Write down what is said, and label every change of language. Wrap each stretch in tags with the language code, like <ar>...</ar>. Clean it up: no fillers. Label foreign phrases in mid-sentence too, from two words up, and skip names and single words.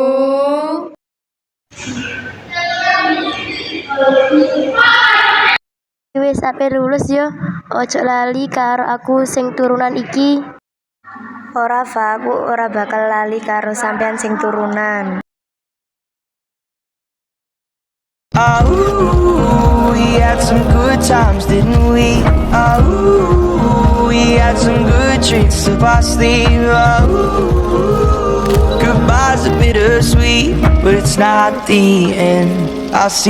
<jv>Wis ape lulus yo, ojo lali karo aku sing turunan iki. Ora Fa, aku ora bakal lali karo sampean sing turunan.</jv> <en>Oh, we had some good times, didn't we? Oh, we had some good drinks up our sleeve. Oh, goodbye's a bittersweet, but it's not the end.</en>